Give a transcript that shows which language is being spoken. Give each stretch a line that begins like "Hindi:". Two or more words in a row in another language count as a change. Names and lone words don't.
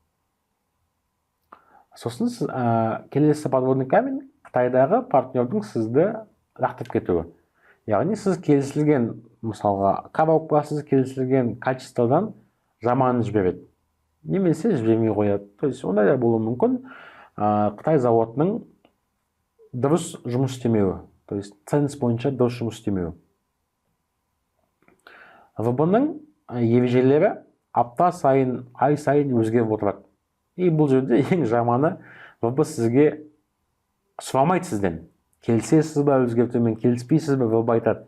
Kazakh: Сосын сіз келесі
Russian: подводный камень
Kazakh: Қытайдағы партнердің сізді лақтырып кетуі. Яғни сіз келісілген, мысалға, коробкасыз келісілген качестводан жаман жібереді. Немесе жібермей қояды.
Russian: То есть
Kazakh: ондай да болуы мүмкін. Қытай заводының дұрыс жұмыс істемеуі.
Russian: То есть
Kazakh: ценность бойынша дұрыс жұмыс істемеуі. ВБ-ның ережелері апта сайын, ай сайын өзгеріп отырады. И бұл жерде ең жаманы ВБ сізге сұрамайды сізден. Келісесіз ба өзгертумен, келіспейсіз ба, ВБ айтады.